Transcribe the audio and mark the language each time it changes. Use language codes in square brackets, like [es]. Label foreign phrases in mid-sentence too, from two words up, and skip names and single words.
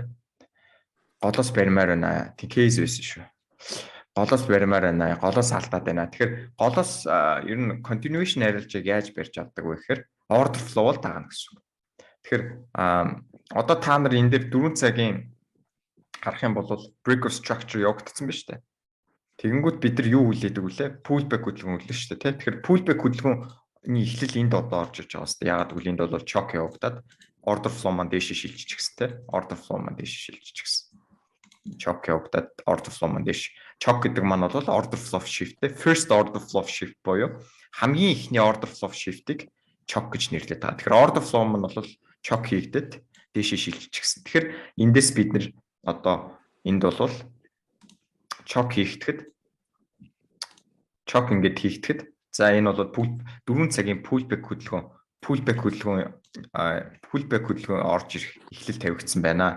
[mn] Голоос барьмаар байна. Тэг кейс байсан шүү. Голоос барьмаар байна. Голоос алдаад байна. Тэгэхээр голоос ер нь continuation арилжааг яаж барьж авдаг вэ гэхээр [en] order flow [mn] л даана гэсэн үг. Тэгэхээр одоо та нар энэ дээр 4 цагийн харах юм бол [en] break of structure [mn] явагдсан байна шүү дээ. Тэгэнгүүт бид нар юу хүлээдэг вүлээ? Pullback хөдөлгөөн хүлээн шүү дээ. Тэгэхээр pullback хөдөлгөөний эхлэл энд одоо орж иж байгаа хэвээр. Ягаад гэвэл энд бол chock явагдаад [en] order flow [mn] маань дээшээ шилжиж гисэн те. [en] Order flow [mn] маань дээшээ шилжиж гисэн. Chock явагдаад [en] order flow [mn] маань дээш. Chock гэдэг маань бол [en] order flow shift [mn] те. [en] First order flow shift [mn] буюу хамгийн ихний [en] order flow shift- [mn] ийг chock гэж нэрлэдэг байгаа. Тэгэхээр [en] order flow [mn] маань бол chock хийгдээд дээшээ шилжиж гисэн. Тэгэхээр эндээс бид нэр одоо энд бол chock ингээд хийгдэхэд за энэ бол 4 цагийн pullback хөдөлгөөн орж ирэх эхлэл тавигдсан байна.